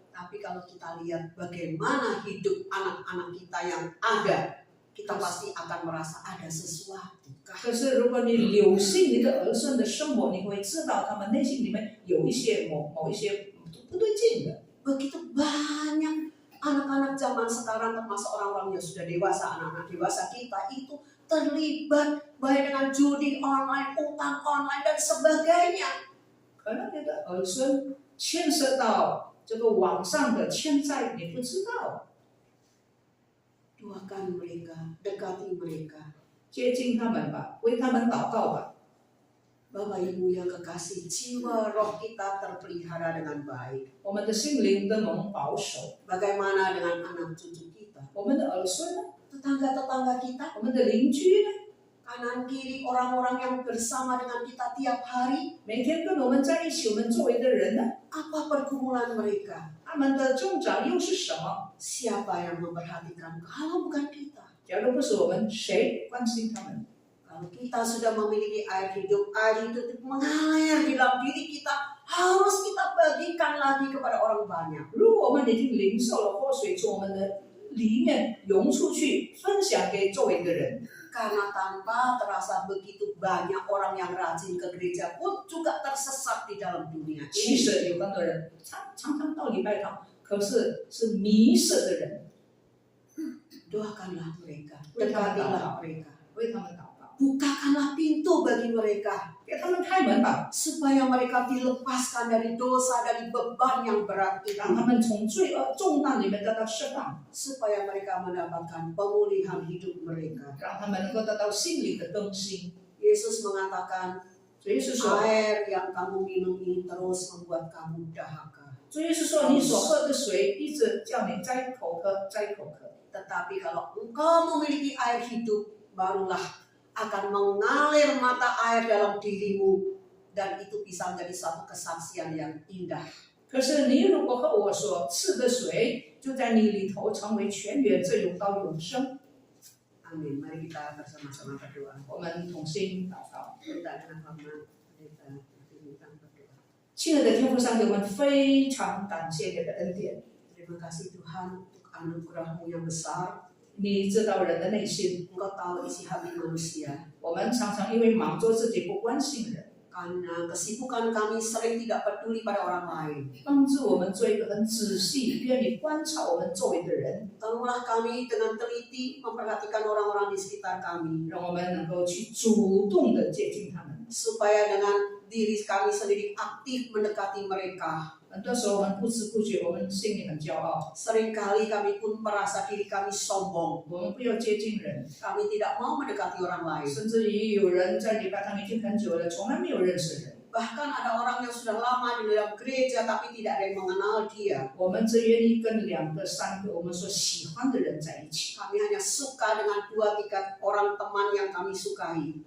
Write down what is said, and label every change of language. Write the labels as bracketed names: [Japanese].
[Indonesian] Tapi kalau kita lihat bagaimana hidup anak-anak kita yang ada, kita pasti akan merasa ada sesuatu. [Chinese] 可是如果你留心你的儿孙的生活，你会知道他们内心里面有一些某一些不对劲的。 [Indonesian] Begitu banyak anak-anak zaman sekarang, termasuk orang-orang yang sudah dewasa, anak-anak dewasa kita itu terlibat baik dengan judi online, utang online dan sebagainya. [Chinese] 可能你的儿孙牵涉到这个网上的欠债，你不知道。 [Indonesian] Doakan mereka, dekati mereka. [Chinese] 接近他们吧，为他们祷告吧。 [Indonesian] Bapak Ibu yang kekasih, jiwa roh kita terpelihara dengan baik. [Chinese] 我们的心灵都蒙保守， [Indonesian] Bagaimana dengan anak cucu kita? [Chinese] 我们的儿孙呢？ [Indonesian] Tetangga-tetangga kita, [Chinese] 我们的邻居呢？ [Indonesian] kanan kiri orang-orang yang bersama dengan kita tiap hari, [Chinese] 每天跟我们在一起，我们周围的人呢？ [Indonesian] apa pergumulan mereka? [Chinese] 他们的挣扎又是什么？ [Indonesian] Siapa yang memperhatikan kalau bukan kita? [Chinese] 假如不是我们，谁关心他们？ [Indonesian] Kalau kita sudah memiliki air hidup itu mengalir di dalam diri kita, harus kita bagikan lagi kepada orang banyak. [Chinese] 如果我们已经领受了活水从我们的里面涌出去，分享给周围的人。 [Indonesian] Karena tanpa terasa begitu banyak orang yang rajin ke gereja pun juga tersesat di dalam dunia [Chinese] 其 [Indonesian] ini. [Chinese] 实有很多人常常到礼拜堂，可是是迷失的人。 [Indonesian] Doakanlah mereka, [Chinese] 为他们祷 [Indonesian] dekatilah [Chinese] 告， [Indonesian] mereka. [Chinese] 为他们祷告， [Indonesian] Bukakanlah pintu bagi mereka [Chinese] 给他们开门吧， [Indonesian] supaya mereka dilepaskan dari dosa, dari beban yang berat [Chinese] 让 [Indonesian] itu, [Chinese] 他们从罪恶重担里面得到释放， [Indonesian] supaya mereka mendapatkan pemulihan hidup mereka. [Chinese] 让他们能够得到心灵的更新。 [Indonesian] Yesus mengatakan, [Chinese] 主耶稣说， [Indonesian] air yang kamu minum ini terus membuat kamu dahaga. [Chinese] 主耶稣说，你所喝的水一直叫你再口渴，再口渴。 [Indonesian] Tetapi kalau engkau memiliki air hidup, barulah akan mengalir mata air dalam dirimu, dan itu bisa menjadi satu kesaksian yang indah. [Chinese] 可是你如果喝我所赐的水，就在你里头成为泉源，这永到永生。 [Indonesian] Amin. Mari kita bersama-sama berdoa. [Chinese] 我们同心祷告。 [Indonesian] Kita dengan hormat kita diminta berdoa. [Chinese] 亲爱的天父上帝，我们非常感谢你的恩典。 [Indonesian] Terima kasih Tuhan untuk anugerah-Mu yang besar. [Chinese] 你知道人的内心， [Indonesian] Engkau tahu isi hati manusia. [Chinese] 我们常常因为忙做自己，不关心人， [Indonesian] Karena kesibukan kami sering tidak peduli pada orang lain. [Chinese] 帮助我们做一个很仔细、愿意观察我们周围的人， [Indonesian] Tolonglah kami dengan teliti memperhatikan orang-orang di sekitar kami. [Chinese] 让我们能够去主动的接近他们。 [Indonesian] Supaya dengan diri kami sendiri aktif mendekati mereka. [Chinese] 很多时候我们不知不觉，我们心里很骄傲， [Indonesian] Seringkali kami pun merasa diri kami sombong. [Chinese] 我们不要接近人， [Indonesian] Kami tidak mau mendekati orang lain. [Chinese] 甚至于有人在礼拜堂已经很久了，从来没有认识人。 [Indonesian] Bahkan ada orang yang sudah lama di dalam gereja tapi tidak ada yang mengenal dia. [Chinese] 我们只愿意跟2个、3个我们所喜欢的人在一起， [Indonesian] Kami hanya suka dengan 2-3 orang teman yang kami sukai.